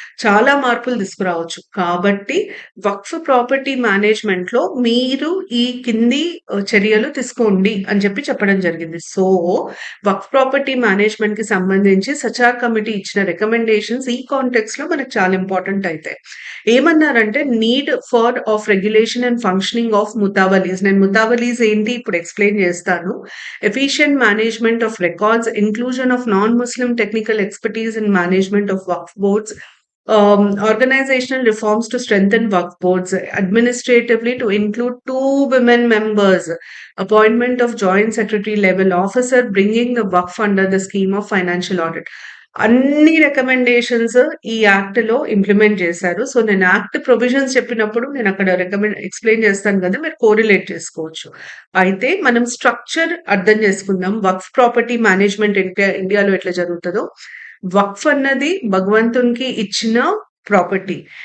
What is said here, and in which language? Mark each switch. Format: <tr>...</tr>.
<te>చాలా మార్పులు తీసుకురావచ్చు. కాబట్టి వక్ఫ్ ప్రాపర్టీ మేనేజ్‌మెంట్‌లో మీరు ఈ కింది చర్యలు తీసుకోండి అని చెప్పడం జరిగింది. సో, వక్ఫ్ ప్రాపర్టీ మేనేజ్‌మెంట్‌కి సంబంధించి సచార్ కమిటీ ఇచ్చిన రికమెండేషన్స్ ఈ కాంటెక్స్‌లో మనకు చాలా ఇంపార్టెంట్ అయితాయి. ఏమన్నారంటే</te> <en>Need for of regulation and functioning of ముతావలీస్.</en> <te>నేను ముతావలీస్ ఏంటి ఇప్పుడు ఎక్స్‌ప్లెయిన్ చేస్తాను.</te> <en>Efficient management of records, inclusion of non-Muslim technical expertise in management of Waqf boards, organizational reforms to strengthen Waqf boards, administratively to include 2 women members, appointment of joint secretary level officer, bringing the Waqf under the scheme of financial audit.</en> <te>అన్ని recommendations ఈ act లో implement చేశారు. So నేను act provisions చెప్పినప్పుడు నేను అక్కడ explain చేస్తాను కదా, మీరు కోరిలేట్ చేసుకోవచ్చు. అయితే మనం స్ట్రక్చర్ అర్థం చేసుకుందాం. వక్ఫ్ ప్రాపర్టీ మేనేజ్మెంట్ ఇండియాలో ఎట్లా జరుగుతుందో, వక్ఫ్ అన్నది భగవంతునికి ఇచ్చిన ప్రాపర్టీ.</te>